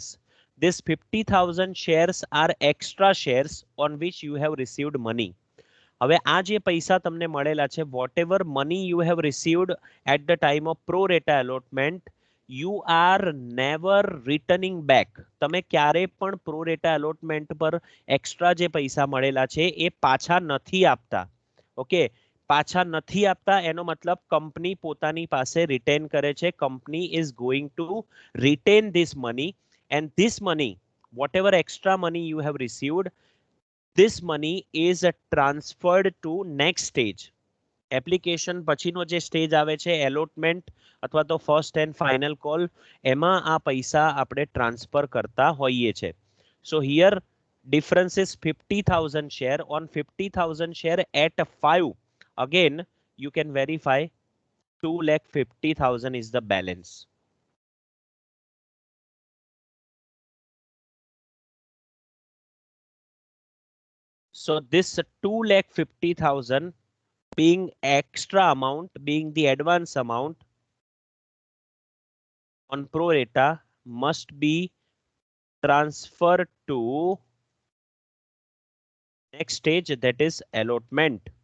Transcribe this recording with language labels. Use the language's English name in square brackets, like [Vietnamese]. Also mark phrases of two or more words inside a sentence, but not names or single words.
[English] This 50,000 shares are extra shares on which you have received money. [Gujarati] હવે આ જે પૈસા તમને મળેલા છે, [English] whatever money you have received at the time of pro rata allotment, you are never returning back. [Gujarati] તમે ક્યારે પણ [English] pro rata allotment [Gujarati] પર extra જે પૈસા મળેલા છે એ પાછા નથી આપતા. ઓકે, પાછા નથી આપતા એનો મતલબ કંપની પોતાની પાસે રિટેન કરે છે. [English] કંપની is going to retain this money, and this money, whatever extra money you have received, this money is transferred to next stage. [Gujarati] એપ્લિકેશન પછીનો જે સ્ટેજ આવે છે એલોટમેન્ટ અથવા તો [English] first and final call, [Gujarati] એમાં આ પૈસા આપણે ટ્રાન્સફર કરતા હોઈએ છે. [English] so here difference is 50,000 share. On 50,000 share at 5, again you can verify 2,50,000 is the balance. So this 2,50,000 being extra amount, being the advance amount on pro rata, must be transferred to next stage, that is allotment.